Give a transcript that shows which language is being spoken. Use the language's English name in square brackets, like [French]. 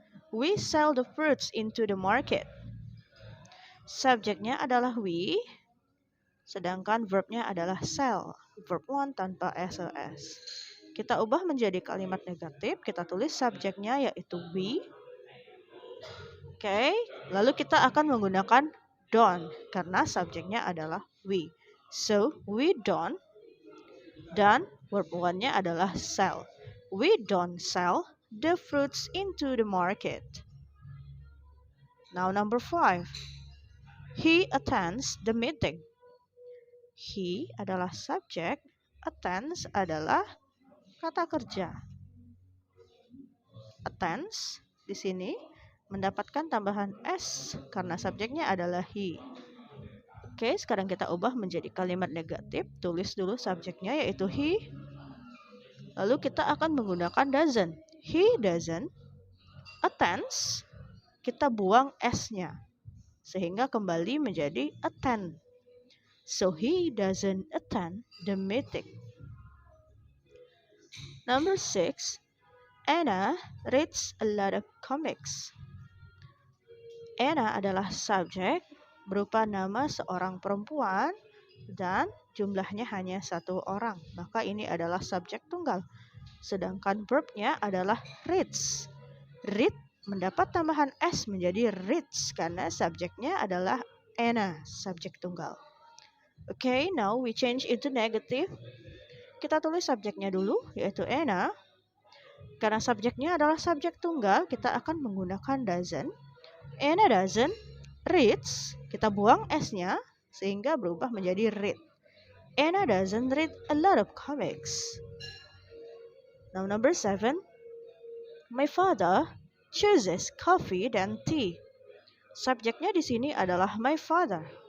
[English] We sell the fruits into the market. [Indonesian] Subjeknya adalah we, sedangkan verbnya adalah sell. Verb 1 tanpa ses. Kita ubah menjadi kalimat negatif, kita tulis subjeknya yaitu we. Oke, lalu kita akan menggunakan don't karena subjeknya adalah we. [English] So, we don't, [Indonesian] dan verb 1-nya adalah sell. [English] We don't sell the fruits into the market. Now number 5. He attends the meeting. [Indonesian] He adalah subjek, attends adalah kata kerja. Attends di sini mendapatkan tambahan s karena subjeknya adalah he. Oke, sekarang kita ubah menjadi kalimat negatif. Tulis dulu subjeknya yaitu he. Lalu kita akan menggunakan doesn't. [English] He doesn't attends. [Indonesian] Kita buang s-nya sehingga kembali menjadi attend. [English] So he doesn't attend the meeting. Number 6. Anna reads a lot of comics. [Indonesian] Anna adalah subjek berupa nama seorang perempuan dan jumlahnya hanya 1 orang. Maka ini adalah subjek tunggal. Sedangkan verbnya adalah reads. Read mendapat tambahan s menjadi reads karena subjeknya adalah Anna, subjek tunggal. [English] Okay, now we change into negative. [Indonesian] Kita tulis subjeknya dulu yaitu Anna. Karena subjeknya adalah subjek tunggal, kita akan menggunakan doesn't. [English] Anna doesn't reads, [Indonesian] kita buang s-nya sehingga berubah menjadi read. [English] Anna doesn't read a lot of comics. Now number 7. My father chooses coffee than tea. [Indonesian] Subjeknya di sini adalah my father.